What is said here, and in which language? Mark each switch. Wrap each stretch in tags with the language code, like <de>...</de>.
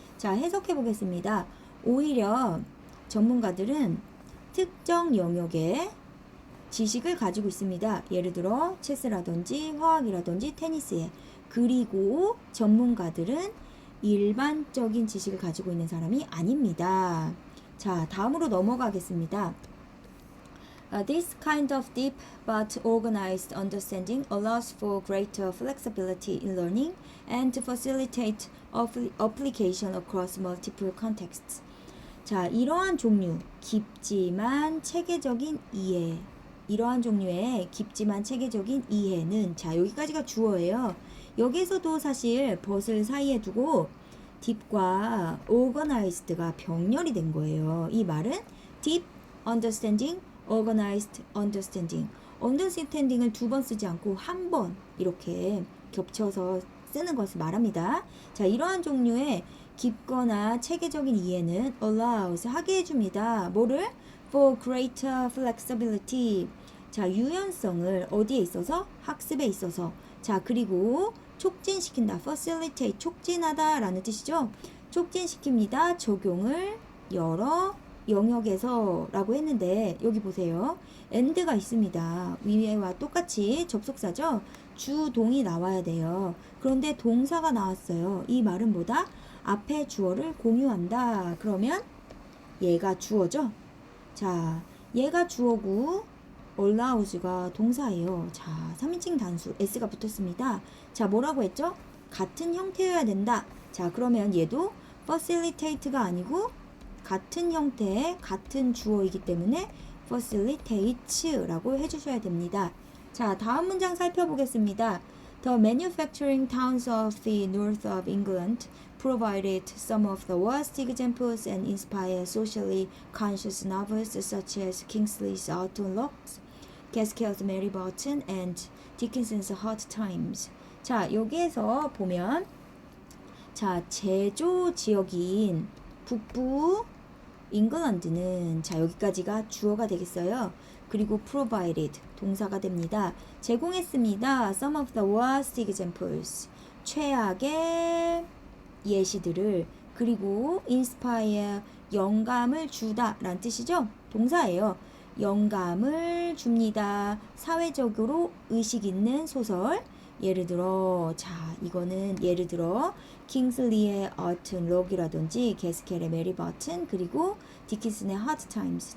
<ko>자, 해석해 보겠습니다. 오히려 전문가들은 특정 영역의 지식을 가지고 있습니다. 예를 들어 체스라든지 화학이라든지 테니스에. 그리고 전문가들은 일반적인 지식을 가지고 있는 사람이 아닙니다. 자, 다음으로 넘어가겠습니다.</ko> <en>This kind of deep but organized understanding allows for greater flexibility in learning and to facilitate application across multiple contexts.</en> <ko>자, 이러한 종류, 깊지만 체계적인 이해. 이러한 종류의 깊지만 체계적인 이해는, 자, 여기까지가 주어예요. 여기서도 사실 벗을 사이에 두고 deep과 organized가 병렬이 된 거예요. 이 말은</ko> <en>deep understanding, organized understanding.</en> <ko>understanding을 2번 쓰지 않고 한 번 이렇게 겹쳐서 쓰는 것을 말합니다. 자, 이러한 종류의 깊거나 체계적인 이해는 allows 하게 해줍니다. 뭐를?</ko> <en>for greater flexibility.</en> <ko>자, 유연성을 어디에 있어서? 학습에 있어서. 자, 그리고 촉진시킨다. facilitate, 촉진하다 라는 뜻이죠. 촉진시킵니다. 적용을 여러 영역에서 라고 했는데, 여기 보세요. and가 있습니다. 위에와 똑같이 접속사죠. 주동이 나와야 돼요. 그런데 동사가 나왔어요. 이 말은 뭐다? 앞에 주어를 공유한다. 그러면 얘가 주어죠. 자, 얘가 주어고 allows가 동사예요. 자, 3인칭 단수 s가 붙었습니다. 자, 뭐라고 했죠? 같은 형태여야 된다. 자, 그러면 얘도 facilitate가 아니고 같은 형태의 같은 주어이기 때문에 facilitates라고 해주셔야 됩니다. 자, 다음 문장 살펴보겠습니다.</ko> <en>The manufacturing towns of the north of England provided some of the worst examples and inspired socially conscious novels such as Kingsley's Autumn Locks, Gaskell's Mary Barton, and Dickinson's Hard Times.</en> <ko>자, 여기에서 보면, 자, 제조 지역인 북부 잉글랜드는, 자, 여기까지가 주어가 되겠어요. 그리고 provided 동사가 됩니다. 제공했습니다.</ko> <en>Some of the worst examples,</en> <ko>최악의 예시들을. 그리고 inspire, 영감을 주다 라는 뜻이죠. 동사예요. 영감을 줍니다. 사회적으로 의식 있는 소설, 예를 들어 자 이거는 예를 들어 킹슬리의 어튼 록이라든지 게스켈의 메리 버튼 그리고 디킨슨의 하드 타임스.</ko>